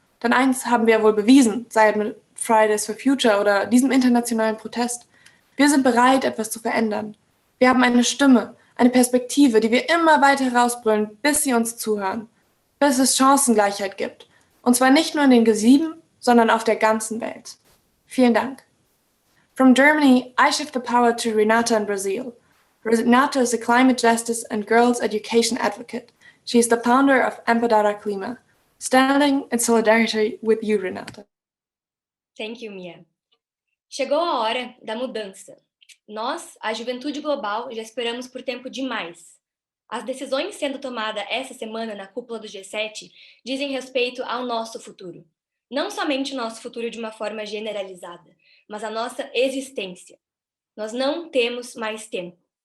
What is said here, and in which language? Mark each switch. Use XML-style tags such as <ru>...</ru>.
<de>Denn eins haben wir wohl bewiesen, sei es mit Fridays for Future oder diesem internationalen Protest. Wir sind bereit, etwas zu verändern. Wir haben eine Stimme, eine Perspektive, die wir immer weiter herausbrüllen, bis sie uns zuhören. Bis es Chancengleichheit gibt. Und zwar nicht nur in den G7, sondern auf der ganzen Welt. Vielen Dank.</de> <en>From Germany, I shift the power to Renata in Brazil. Renata is a climate justice and girls education advocate. She is the founder of Empoderar Clima. Standing in solidarity with you, Renata. Thank you, Mia.</en> <pt>Chegou a hora da mudança. Nós, a juventude global, já esperamos por tempo demais. As decisões sendo tomadas essa semana na cúpula do G7 dizem respeito ao nosso futuro. Não somente o nosso futuro de uma forma generalizada, mas a nossa existência. Nós não temos mais tempo.</pt>